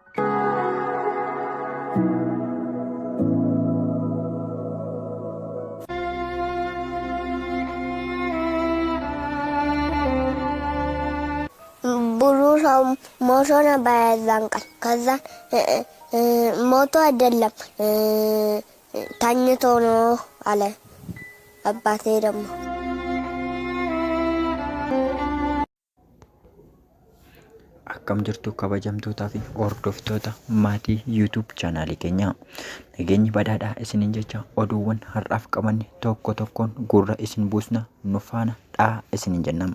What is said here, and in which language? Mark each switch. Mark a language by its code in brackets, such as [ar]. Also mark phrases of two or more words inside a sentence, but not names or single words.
[am] ብዙ ሰው ሞቶ ነበር የዛን ቀን። ከዛ ሞቶ አይደለም ተኝቶ ነው አለ አባቴ ደግሞ። [om] Akkam jirtu kabajamtootaa fi hordoftoota maatii YouTube chaanaalii keenya. Nageenyi badhaadhaa isiniin jecha oduuwwan har'aaf qabanne tokko tokkoon gurra isin buusna nu faana dhaa isiniin jennam.